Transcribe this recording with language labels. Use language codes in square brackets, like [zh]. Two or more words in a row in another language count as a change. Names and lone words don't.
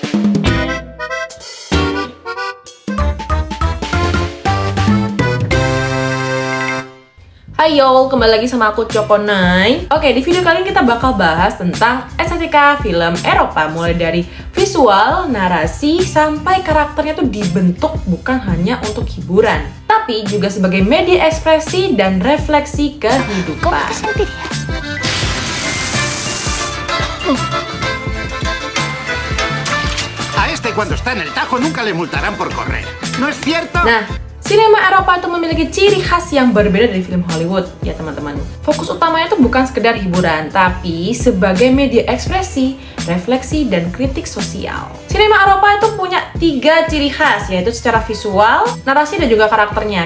[id] Hai y'all, kembali lagi sama aku Cokonai. Oke, di video kali ini kita bakal bahas tentang estetika film Eropa, mulai dari visual, narasi, sampai karakternya tuh dibentuk bukan hanya untuk hiburan, tapi juga sebagai media ekspresi dan refleksi kehidupan. [es] A este cuando está en el Tajo nunca le multarán por correr. ¿No es cierto? [id] Nah, sinema Eropa itu memiliki ciri khas yang berbeda dari film Hollywood, ya teman-teman. Fokus utamanya itu bukan sekedar hiburan, tapi sebagai media ekspresi, refleksi, dan kritik sosial. Sinema Eropa itu punya 3 ciri khas, yaitu secara visual, narasi, dan juga karakternya.